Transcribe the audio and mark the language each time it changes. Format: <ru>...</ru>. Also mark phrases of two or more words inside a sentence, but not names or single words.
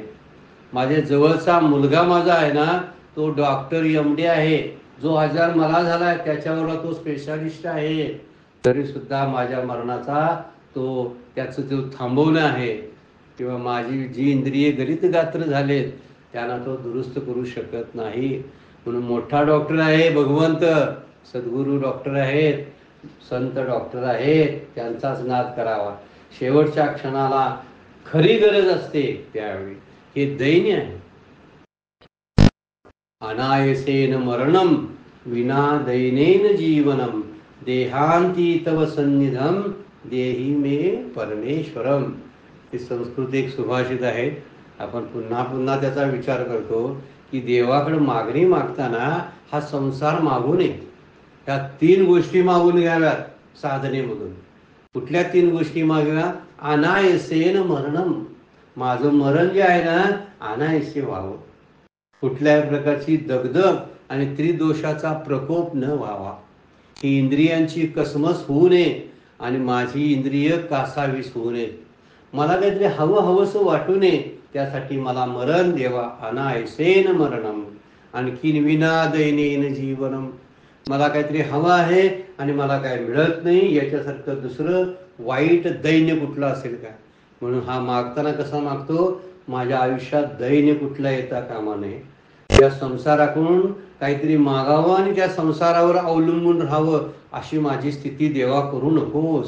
<mr>माझ्या जवळचा मुलगा माझा आहे ना, तो डॉक्टर MD आहे, जो आजार मला झालाय त्याच्यावर तो स्पेशालिस्ट आहे, तरी सुद्धा माझ्या मरणाचा त्याचं तो थांबवणं आहे, किंवा माझी जी इंद्रिये गलित गात्र झालेत त्यांना तो दुरुस्त करू शकत नाही. म्हणून मोठा डॉक्टर आहे भगवंत, सद्गुरू डॉक्टर आहेत, संत डॉक्टर आहेत, त्यांचाच नाद करावा. शेवटच्या क्षणाला खरी गरज असते त्यावेळी. हे दैन्य आहे.</mr> <sa>अनायसेन मरणम विना दैनेन जीवनम, देहांती तव सन्निधम देही मे परमेश्वरम.</sa> <mr>हे संस्कृत एक सुभाषित आहे. आपण पुन्हा पुन्हा त्याचा विचार करतो की देवाकडे मागणी मागताना हा संसार मागू नये. त्या 3 गोष्टी मागून घ्याव्यात साधनेमधून. कुठल्या 3 गोष्टी मागव्या?</mr> <sa>अनायसेन मरणम,</sa> <mr>माझं मरण जे आहे ना अनायसे व्हावं, कुठल्याही प्रकारची दगदग आणि त्रिदोषाचा प्रकोप न व्हावा, ही इंद्रियांची कसमस होऊ नये आणि माझी इंद्रिय कासावीस होऊ नये. मला काहीतरी हवंसं वाटू नये, त्यासाठी मला मरण देवा.</mr> <sa>अनायसेन मरणम, आणखीन विना दैनेन जीवनम,</sa> <mr>मला काहीतरी हवं आहे आणि मला काय मिळत नाही, याच्यासारखं दुसरं वाईट दैन्य कुठलं असेल का? म्हणून हा मागताना कसा मागतो, माझ्या आयुष्यात दैन्य कुठला येता कामा नये. या संसाराकडून काहीतरी मागावं आणि त्या संसारावर अवलंबून राहावं अशी माझी स्थिती देवा करू नकोस.</mr>